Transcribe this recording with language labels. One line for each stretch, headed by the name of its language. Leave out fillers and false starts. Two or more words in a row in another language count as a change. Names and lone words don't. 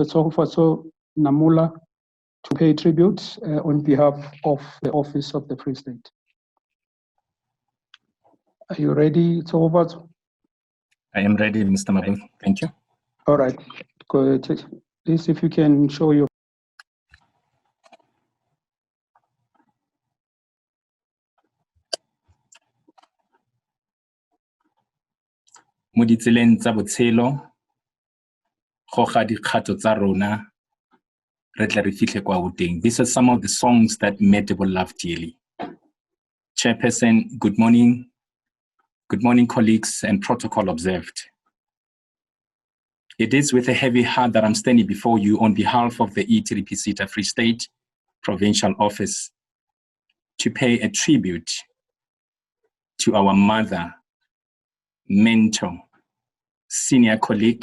English: Tsogofatso Namula, to pay tribute on behalf of the Office of the Free State. Are you ready, Tsogofatso? I am ready, Mr. Mabu. Thank you. All right. Go ahead. Please, if you can show your.
Tswana: Mo ditseleng tsa botshelo go ga dikgato tsa rona re tla re fitlhe kwa boteng.
English: These are some of the songs that Metebo love dearly. Chairperson, good morning. Good morning, colleagues, and protocol observed. It is with a heavy heart that I'm standing before you on behalf of the ETDP SETA Free State Provincial Office to pay a tribute to our mother, mentor, senior colleague.